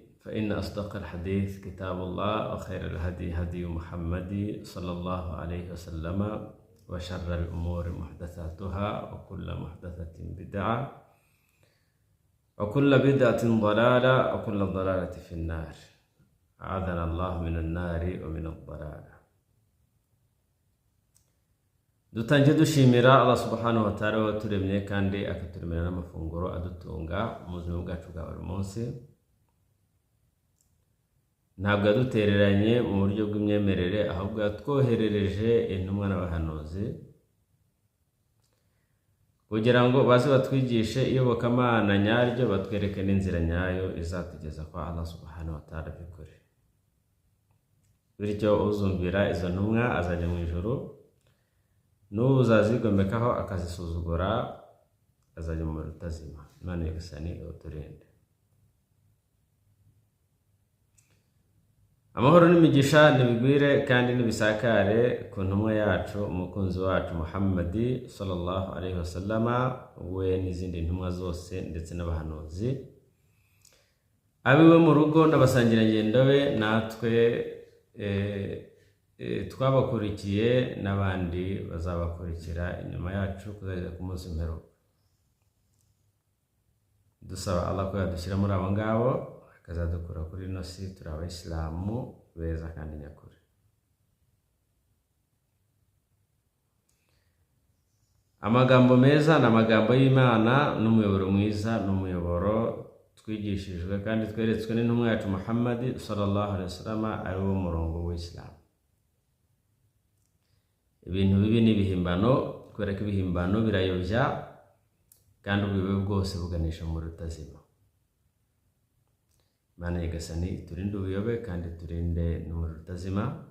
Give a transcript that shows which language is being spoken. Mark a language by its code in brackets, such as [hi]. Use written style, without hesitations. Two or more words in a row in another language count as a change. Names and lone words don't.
[ar] فإن أصدق الحديث كتاب الله وخير الهدي هدي محمد صلى الله عليه وسلم وشر الأمور محدثاتها وكل محدثة بدعة وكل بدعة ضلالة وكل ضلالة في النار. أعاذنا الله من النار ومن الضلالة. [rw] dutangiye dushimira [ar] الله سبحانه وتعالى [rw] waturemye kandi akaturemera n'amafunguro adutunga mu buzima bwacu bwa buri munsi. Ntabwo yadutereranye mu buryo bw'imyemerere, ahubwo yatwoherereje intumwa n'abahanuzi kugira ngo baze batwigishe iyobokamana nyaryo, batwereke n'inzira nyayo izatugeza kwa [ar] الله سبحانه وتعالى [rw] by'ukuri. Bityo uzumvira izo ntumwa azajya mu ijuru, n'uzazigomekaho akazisuzugura azajya mu muriro utazima. Imana y'Igisani iturinde. Amahoro n'imigisha nibigwire kandi nibisakare ku ntumwa yacu umukunzi wacu Muhammadi [ar] صلى الله عليه وسلم, [rw] we n'izindi ntumwa zose ndetse n'abahanuzi, abiwe mu rugo n'abasangirangendo be, natwe twabakurikiye n'abandi bazabakurikira inyuma yacu kuzageza ku munsi w'imperuka. Dusaba Allah ko yadushyira muri abo ngabo, akazadukura kuri ino si turi abayisilamu beza kandi nyakuri. Amagambo meza ni amagambo y'Imana, n'umuyoboro mwiza n'umuyoboro twigishijwe kandi tweretswe n'intumwa yacu Muhammad [ar] صلى الله عليه وسلم, [rw] ari wo murongo w'Islam. Ibintu bibi n'ibihimbano, kubera ko ibihimbano birayobya kandi ubuyobe bwose buganisha mu rutazima. Imana y'Igisani turinde ubuyobe kandi turinde n'umuriro utazima.